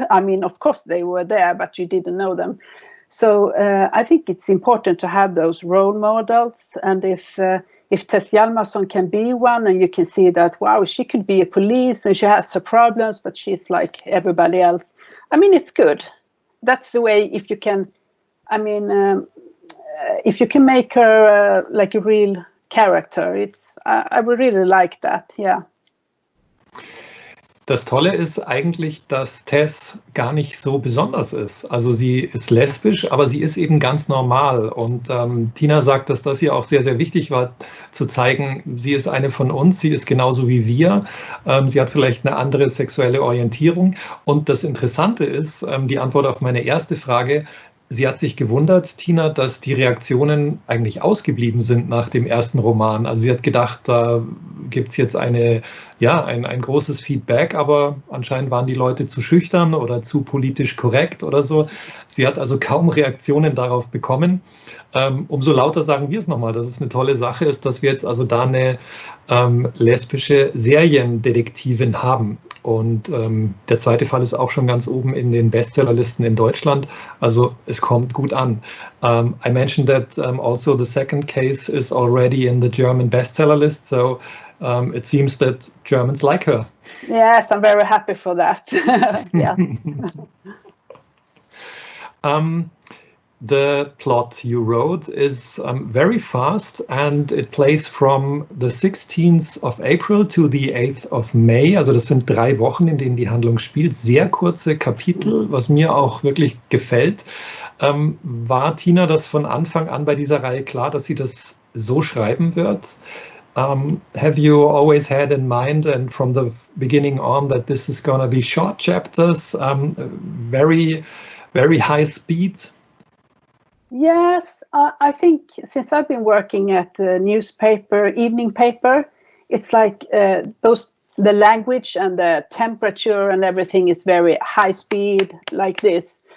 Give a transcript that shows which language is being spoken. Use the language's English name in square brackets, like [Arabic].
[English] I mean, of course they were there, but you didn't know them. So I think it's important to have those role models, and if Tess Hjalmarsson can be one, and you can see that, wow, she could be a police and she has her problems, but she's like everybody else. I mean, it's good. That's the way. If you can, I mean. If you can make her like a real character, I would really like that, yeah. [German] Das Tolle ist eigentlich, dass Tess gar nicht so besonders ist. Also sie ist lesbisch, aber sie ist eben ganz normal. Und Tina sagt, dass das ihr auch sehr, sehr wichtig war, zu zeigen, sie ist eine von uns, sie ist genauso wie wir. Sie hat vielleicht eine andere sexuelle Orientierung. Und das Interessante ist, die Antwort auf meine erste Frage, sie hat sich gewundert, Tina, dass die Reaktionen eigentlich ausgeblieben sind nach dem ersten Roman. Also sie hat gedacht, da gibt es jetzt ein großes Feedback, aber anscheinend waren die Leute zu schüchtern oder zu politisch korrekt oder so. Sie hat also kaum Reaktionen darauf bekommen. Umso lauter sagen wir es nochmal, dass es eine tolle Sache ist, dass wir jetzt also da eine lesbische Seriendetektivin haben. Und der zweite Fall ist auch schon ganz oben in den Bestsellerlisten in Deutschland. Also es kommt gut an. [English] I mentioned that also the second case is already in the German bestseller list. So it seems that Germans like her. Yes, I'm very happy for that. Yeah. The plot you wrote is very fast, and it plays from the 16th of April to the 8th of May. [German] Also das sind 3 Wochen, in denen die Handlung spielt. Sehr kurze Kapitel, was mir auch wirklich gefällt. War Tina das von Anfang an bei dieser Reihe klar, dass sie das so schreiben wird? [English] Have you always had in mind, and from the beginning on, that this is going to be short chapters, very, very high speed? Yes, I think since I've been working at the newspaper, evening paper, it's like the language and the temperature and everything is very high speed like this.